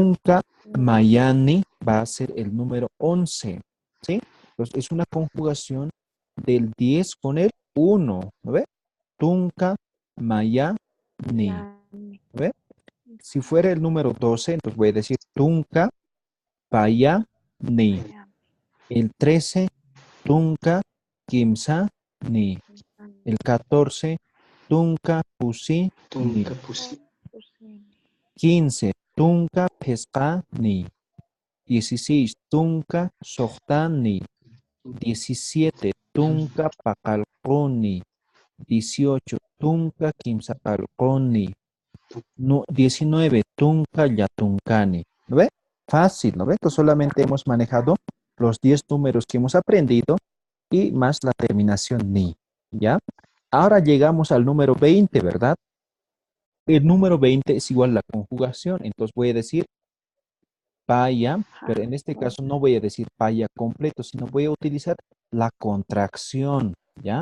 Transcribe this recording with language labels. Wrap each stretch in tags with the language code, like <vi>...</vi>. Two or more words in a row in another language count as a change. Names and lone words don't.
<es>Tunca ni. Mayani va a ser el número 11, ¿sí? Entonces, es una conjugación del 10 con el 1, ¿no ve?</es> <ay>Tunca Mayani,</ay> <es>¿no Ya, ni. ve? Si fuera el número 12, entonces voy a decir</es> <ay>Tunca Payani.</ay> <es>Ya,</es> <ay>El 13, Tunca Kimsa Ni.</ay> <es>ni.</es> <ay>El 14, Tunca Pusi Ni.</ay> <es>Oh, pues sí. 15,</es> <ay>tunka pescani. 16, tunka sohtani. 17, tunka pakalkoni. 18, tunka kimsapalkoni. 19, tunka yatunkani.</ay> <es>¿Lo ve? Fácil, ¿no ve? Entonces solamente hemos manejado los 10 números que hemos aprendido y más la terminación ni, ¿ya? Ahora llegamos al número 20, ¿verdad? El número 20 es igual a la conjugación, entonces voy a decir paya, pero en este caso no voy a decir paya completo, sino voy a utilizar la contracción, ¿ya?</es>